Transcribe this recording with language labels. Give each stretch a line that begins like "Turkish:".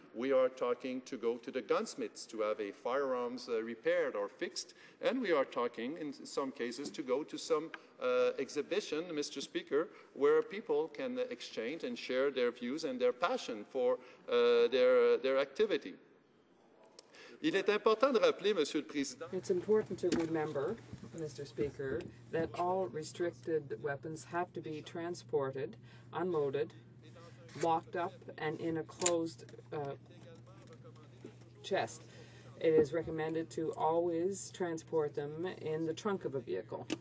English: We are talking to go to the gunsmiths to have a firearms repaired or fixed. And we are talking, in some cases, to go to some exhibition, Mr. Speaker, where people can exchange and share their views and their passion for their activity.
French: Il est important de rappeler, Monsieur le Président.
English: It's important to remember, Mr. Speaker, that all restricted weapons have to be transported, unloaded, locked up, and in a closed chest. It is recommended to always transport them in the trunk of a vehicle.